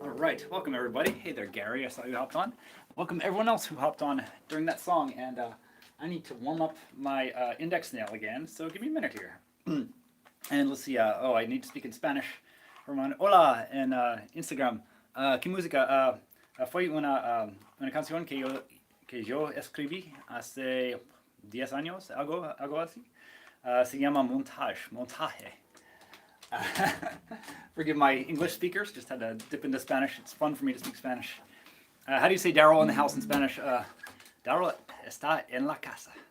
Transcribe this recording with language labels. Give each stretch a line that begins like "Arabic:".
English: right, welcome everybody. Hey there, Gary. I saw you hopped on. Welcome everyone else who hopped on during that song. And I need to warm up my index nail again, so give me a minute here. And let's see. I need to speak in Spanish.
Spanish: Herman, hola en Instagram. ¿Qué música? Fue una canción que yo escribí hace 10 años, algo así. Se llama montaje.
English: Forgive my English speakers, just had to dip into Spanish. It's fun for me to speak Spanish. How do you say Daryl in the house in Spanish?
Spanish: Daryl está en la casa.